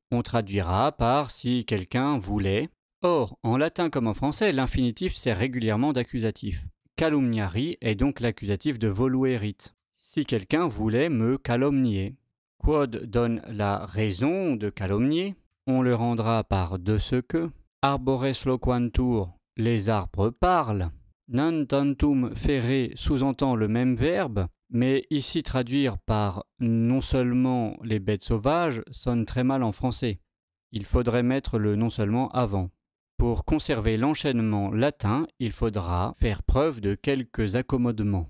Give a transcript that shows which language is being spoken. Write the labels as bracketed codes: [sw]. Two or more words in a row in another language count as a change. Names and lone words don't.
[fr] On traduira par si quelqu'un voulait. Or, en latin comme en français, l'infinitif sert régulièrement d'accusatif. Calumniari est donc l'accusatif de voluerit. Si quelqu'un voulait me calomnier. Quod donne la raison de calomnier. On le rendra par de ce que. [la] Arbores loquantur, [fr] les arbres parlent. [la] Non tantum ferre [fr] sous-entend le même verbe, mais ici traduire par non seulement les bêtes sauvages sonne très mal en français. Il faudrait mettre le non seulement avant. Pour conserver l'enchaînement latin, il faudra faire preuve de quelques accommodements.